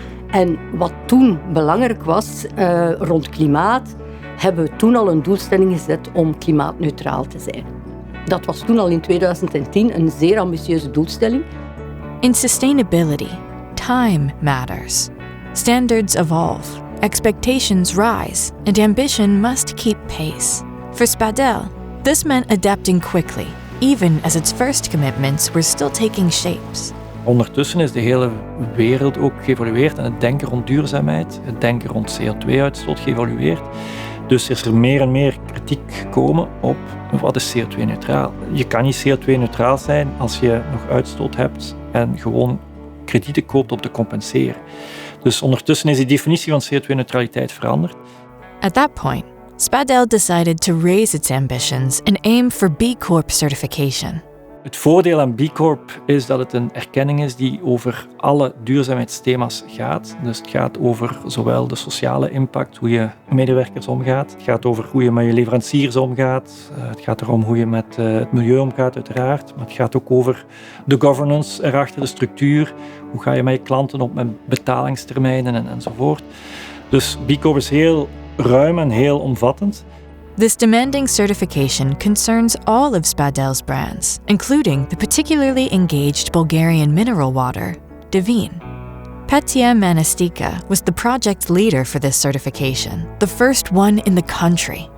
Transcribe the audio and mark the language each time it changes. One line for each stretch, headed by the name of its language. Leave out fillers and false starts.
Dutch: En wat toen belangrijk was rond klimaat, hebben we toen al een doelstelling gezet om klimaatneutraal te zijn. Dat was toen al in 2010 een zeer ambitieuze doelstelling.
English: In sustainability, time matters. Standards evolve, expectations rise, and ambition must keep pace. For Spadel, this meant adapting quickly, even as its first commitments were still taking shapes.
Dutch: Ondertussen is de hele wereld ook geëvolueerd en het denken rond duurzaamheid, het denken rond CO2-uitstoot geëvolueerd. Dus is er meer en meer kritiek gekomen op wat is CO2-neutraal. Je kan niet CO2-neutraal zijn als je nog uitstoot hebt en gewoon kredieten koopt om te compenseren. Dus ondertussen is die definitie van CO2-neutraliteit veranderd.
English: At that point, Spadel decided to raise its ambitions and aim for B Corp certification.
Dutch: Het voordeel aan B Corp is dat het een erkenning is die over alle duurzaamheidsthema's gaat. Dus het gaat over zowel de sociale impact, hoe je met medewerkers omgaat. Het gaat over hoe je met je leveranciers omgaat. Het gaat erom hoe je met het milieu omgaat, uiteraard. Maar het gaat ook over de governance erachter, de structuur. Hoe ga je met je klanten om met betalingstermijnen enzovoort. Dus B Corp is heel ruim en heel omvattend.
English: This demanding certification concerns all of Spadel's brands, including the particularly engaged Bulgarian mineral water, Devine. Petya Manastika was the project leader for this certification, the first one in the country.